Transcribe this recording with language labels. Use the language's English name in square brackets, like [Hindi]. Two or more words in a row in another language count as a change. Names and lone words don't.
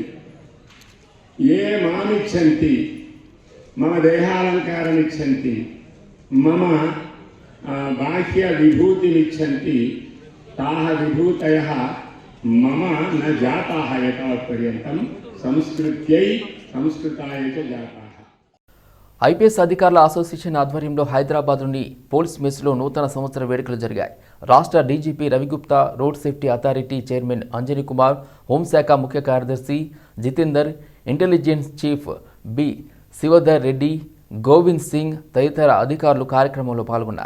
[Sanskrit] ये मामिच्छन्ति, मम देहालङ्कारमिच्छन्ति, मम बाह्यविभूतिमिच्छन्ति, ताः विभूतयः मम न जाताः एतावत्पर्यन्तं संस्कृत्यै संस्कृताय च जाताः. [Telugu] ఐపీఎస్ అధికారుల అసోసియేషన్ ఆధ్వర్యంలో హైదరాబాద్లోని పోలీస్ మెస్లో నూతన సంవత్సర వేడుకలు జరిగాయి. రాష్ట్ర డీజీపీ రవిగుప్తా, రోడ్ సేఫ్టీ అథారిటీ చైర్మన్ అంజనీ కుమార్, హోంశాఖ ముఖ్య కార్యదర్శి జితేందర్, ఇంటెలిజెన్స్ చీఫ్ బి శివధర్ రెడ్డి, గోవింద్ సింగ్ తదితర అధికారులు కార్యక్రమంలో పాల్గొన్నారు.